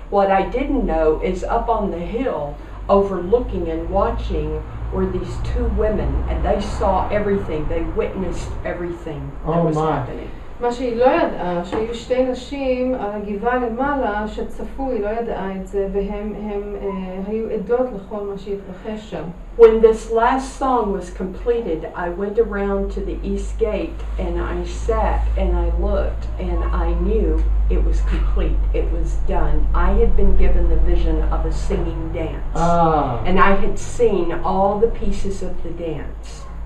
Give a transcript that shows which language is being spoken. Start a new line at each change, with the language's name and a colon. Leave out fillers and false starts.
English: What I didn't know is up on the hill, overlooking and watching, were these two women, and they saw everything. They witnessed everything that was happening.
Hebrew: מה שהיא לא ידעה, שהיו שתי נשים על הגבעה למעלה שצפו, היא לא ידעה את זה, והם היו עדות לכל מה שהתרחש שם.
English: When this last song was completed, I went around to the east gate and I sat and I looked and I knew it was complete, it was done. I had been given the vision of a singing dance, and I had seen all the pieces of the dance.